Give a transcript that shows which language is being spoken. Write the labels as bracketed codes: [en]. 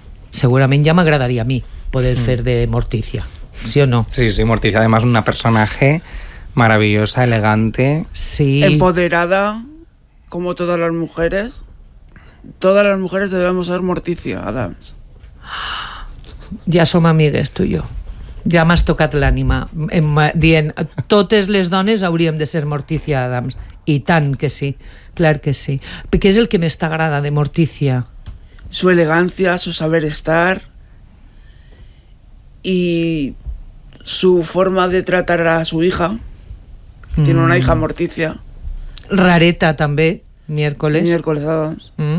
[es] Seguramente ya me agradaría a mí poder ser de Morticia, ¿sí o no? Sí, sí, Morticia, además una personaje maravillosa, elegante. Sí. Empoderada, como todas las mujeres. Todas las mujeres debemos ser Morticia Adams. [ca] Ja som amigues, tu i jo. Ja m'has tocat l'ànima dient, totes les dones hauríem de ser Morticia Adams. I tant que sí, clar que sí. Què és el que més t'agrada de Morticia? [es] Su elegancia, su saber estar y su forma de tratar a su hija. Tiene una hija, Morticia. [ca] Rareta també, miércoles. [es] Miércoles Adams.